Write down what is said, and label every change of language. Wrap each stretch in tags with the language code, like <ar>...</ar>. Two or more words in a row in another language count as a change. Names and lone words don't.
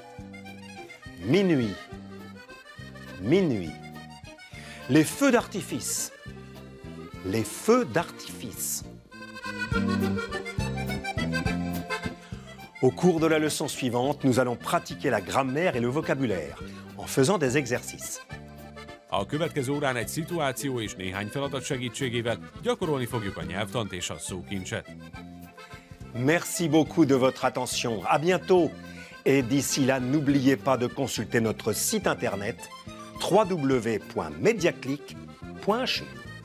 <fr>Minuit. Minuit. Les feux d'artifice. Les feux d'artifice. Au cours de la leçon suivante, nous allons pratiquer la grammaire et le vocabulaire en faisant des exercices.</fr> <hu>A következő órán egy szituáció és néhány feladat segítségével gyakorolni fogjuk a nyelvtant és a szókincset.</hu> <fr>Merci beaucoup de votre attention. À bientôt. Et d'ici là, n'oubliez pas de consulter notre site internet www.mediaclick.ch.</fr>